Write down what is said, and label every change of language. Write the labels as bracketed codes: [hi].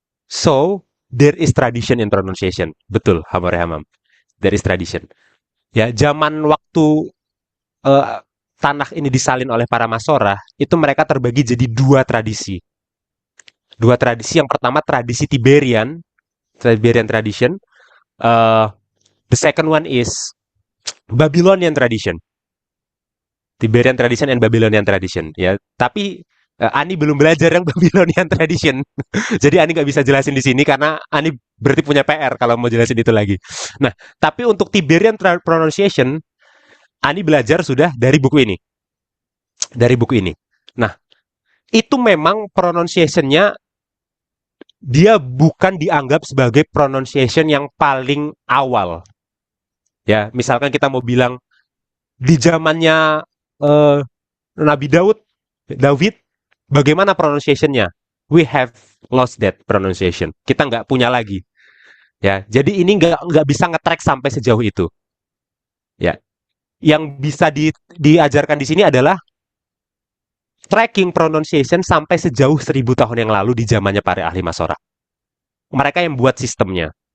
[en] So, there is tradition in pronunciation. Betul, Hamore Hamam. There is tradition. [id] Ya, zaman waktu tanah ini disalin oleh para Masorah, itu mereka terbagi jadi dua tradisi. Dua tradisi. Yang pertama tradisi Tiberian tradition. [en] The second one is Babylonian tradition. Tiberian tradition and Babylonian tradition. [id] Ya, tapi Ani belum belajar yang Babylonian tradition. Jadi Ani nggak bisa jelasin di sini karena Ani berarti punya PR kalau mau jelasin itu lagi. Nah, tapi untuk Tiberian pronunciation, Ani belajar sudah dari buku ini. Dari buku ini. Nah, itu memang pronunciation-nya dia bukan dianggap sebagai pronunciation yang paling awal. Ya, misalkan kita mau bilang di zamannya Nabi David, bagaimana pronunciation-nya? [en] We have lost that pronunciation. [id] Kita nggak punya lagi. Ya, jadi ini nggak bisa nge-track sampai sejauh itu. Ya, yang bisa diajarkan di sini adalah tracking pronunciation sampai sejauh 1000 tahun yang lalu di zamannya para ahli Masorah. Mereka yang buat sistemnya.